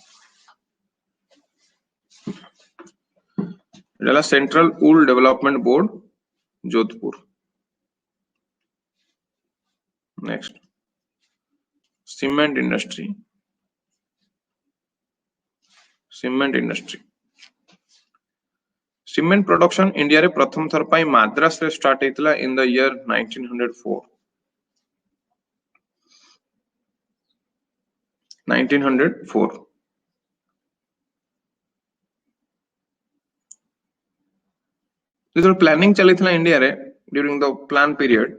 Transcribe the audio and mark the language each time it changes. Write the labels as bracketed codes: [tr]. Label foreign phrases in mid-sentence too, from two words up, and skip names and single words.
[en] Central Wool Development Board, Jodhpur. Next, cement industry. Cement industry. Cement production [or] India ରେ ପ୍ରଥମ ଥର ପାଇଁ ମାଡ୍ରାସ ରେ ଷ୍ଟାର୍ଟ ହେଇଥିଲା [en] in the year [or] 1904. [en] 1904. This was planning chalitla India रे during the plan period.